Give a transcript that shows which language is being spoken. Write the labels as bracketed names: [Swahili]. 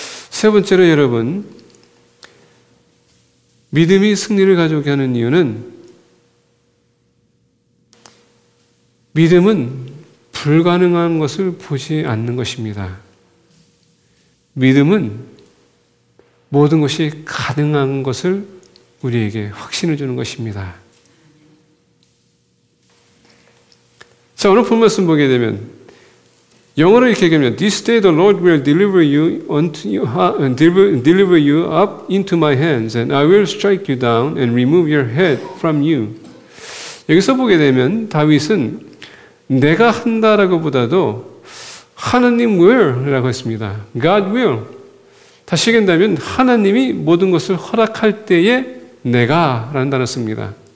[Korean] 세 번째로 여러분, 믿음이 승리를 가져오게 하는 이유는 믿음은 불가능한 것을 보지 않는 것입니다. 믿음은 모든 것이 가능한 것을 우리에게 확신을 주는 것입니다. 자, 오늘 본 말씀 보게 되면 영어로 이렇게 얘기합니다. [English] This day the Lord will deliver you deliver you up into my hands, and I will strike you down and remove your head from you. [Korean] 여기서 보게 되면 다윗은 내가 한다라고 보다도 하나님 will이라고 했습니다. [English] God will. [Korean] 다시 얘기한다면 하나님이 모든 것을 허락할 때에 내가라는 단어 씁니다.